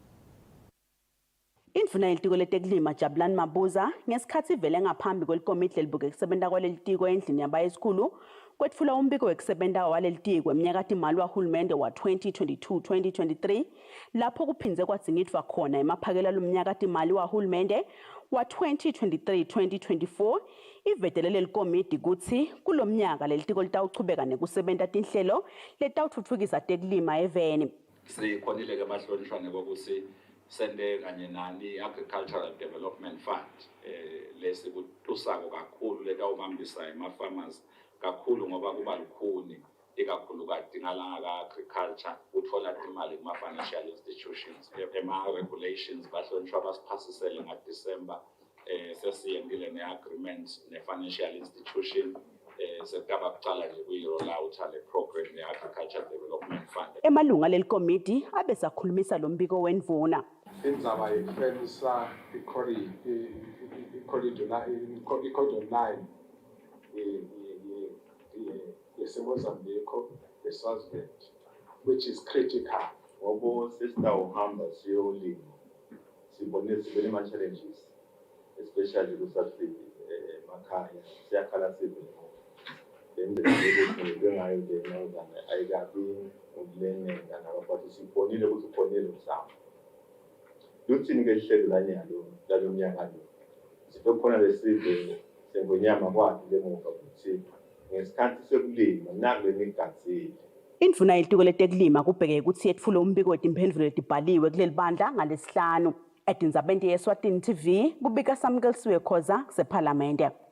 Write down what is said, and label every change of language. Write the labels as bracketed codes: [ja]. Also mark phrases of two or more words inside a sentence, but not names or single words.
[ss] Indvuna yelitiko letekulima Jabulani Mabuza ngesikhathi vele ngaphambi kwelikomiti lelibuke kusebenta kwalelitiko endlini yabaye esikhulu kwetfula umbiko wekusebenta walelitiko eminyakatimali wahulumende wa 2022-2023 lapho kuphindze kwadzingidvwa khona emaphakela lomnyakatimali wahulumende wa 2023-2024 ivetelele likomidi kutsi kulomnyaka lelitiko litawuchubeka nekusebenta tinhlelo letawutfutfukisa tekulima eveni. Sikhonile ke bahlonishwane kokuthi sende kanye nani Agricultural Development Fund lesikutusako kakhulu letawubambisa ema-farmers kakhulu ngoba kuba lukhuni ikakhulukazi ngalanga ka-agriculture uthola imali kuma- [en] financial institutions [ss] ema-regulations bahlonishwa basiphasisele ngaDisemba sesiyendile ne-agreement ne- [en] financial institution [ss] sekaba kucala nje kuyi- [en] roll out [ss] le program ne-Agricultural Development Fund. Emalunga lelikomidi abesakhulumisa lo mbiko wendvuna. Indzaba yekuhlelisa i-corridor 9 yeseMozambique yeSwaziland, [en] which is critical. [ss] Ngoba sesitawuhamba siyolima sibone ama-challenges especially ku-South emakhaya siyakhala sivele bengayo le northern ayikabi ukuleneka nabafathi sibonile ukuthi ukhonile umhlaba luthini-ke ihlelo lalo mnyaka lo sibe khona lesive sengonyama kwakhe lemuva ukuthi ngesikhathi sekulima nakule migazeli Indvuna yelitiko letekulima kubheke ukuthi yetfule umbiko wetimphendvulo letibhaliwe kuleli bandla ngaleSihlanu. Etindzabeni yeSwatini TV kubika Samkelisiwe Khoza sephalamende.